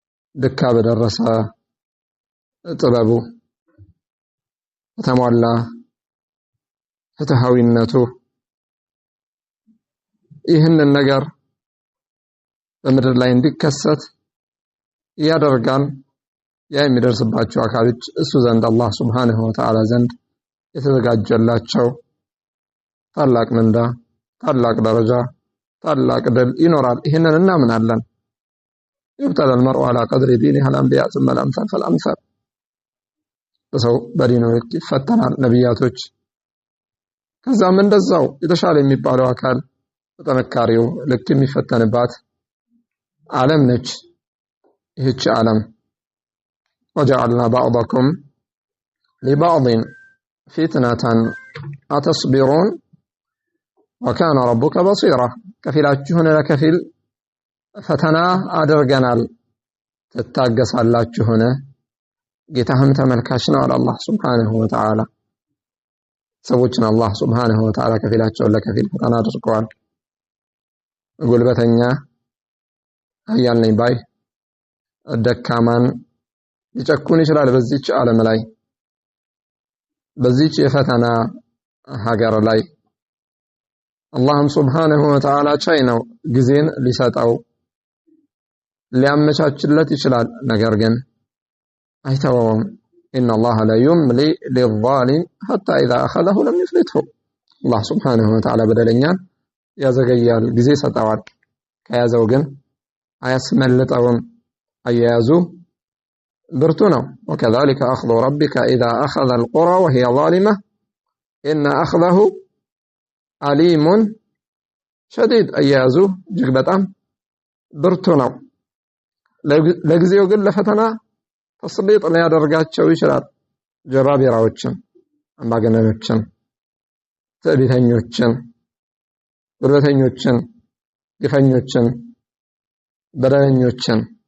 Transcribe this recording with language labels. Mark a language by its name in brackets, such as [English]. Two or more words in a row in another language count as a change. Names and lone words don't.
[Amharic] ድካ በደረሰ ጥበቡ ተሟላ ፍትሃዊነቱ ይህንን ነገር በምድር ላይ እንዲከሰት ያደርጋል። ያ የሚደርስባቸው አካሎች እሱ ዘንድ አላህ [Arabic] سبحانه وتعالى [Amharic] ዘንድ የተዘጋጀላቸው ታላቅ ምንዳ፣ ታላቅ ደረጃ፣ ታላቅ ድል ይኖራል። ይህንን እናምናለን። [Arabic] يبتلى المرء على قدر دينه الأنبياء ثم الأمثال فالأمثال [Amharic] በሰው በዲኑ ይፈተናል ነብያቶች። ከዛም እንደዛው የተሻለ የሚባለው አካል በጥንካሬው ልክ የሚፈተንባት ዓለም ነች ይህች [Arabic] ዓለም። وجعلنا بعضكم لبعض فتنة أتصبرون وكان ربك بصيرا ከፊላችሁን [Amharic] ለከፊል ፈተና አድርገናል ትታገሳላችሁን ጌታህም ተመልካች ነው አለ አላህ [Arabic] سبحانه وتعالى። [Amharic] ሰዎችን አላህ [Arabic] سبحانه وتعالى [Amharic] ከፊላቸውን ለከፊል ፈተና አድርገዋል። ጉልበተኛ ኃያል ነኝ ባይ ደካማን ሊጨኩን ይችላል በዚህች ዓለም ላይ በዚህች የፈተና ሀገር ላይ አላህም [Arabic] سبحانه وتعالى [Amharic] ቻይ ነው ጊዜን ሊሰጠው ሊያመቻችለት ይችላል። ነገር ግን አይተወውም። [Arabic] إن الله لا يملي للظالم حتى إذا أخذه لم يفلته الله سبحانه وتعالى بدلنيان [Amharic] ያዘገያል ጊዜ ሰጣዋል ከያዘው ግን አያስመልጠውም አያያዙ ብርቱ ነው። [Arabic] وكذلك أخذ ربك إذا أخذ القرى وهي ظالمة إن أخذه أليم شديد [Amharic] አያያዙ እጅግ በጣም ብርቱ ነው። ለጊዜው ግን ለፈተና ተስሊጥ ሊያደርጋቸው ይችላል። ጀባቢራዎችን፣ አምባገነኖችን፣ ትዕቢተኞችን፣ ጉልበተኞችን፣ ግፈኞችን፣ በደለኞችን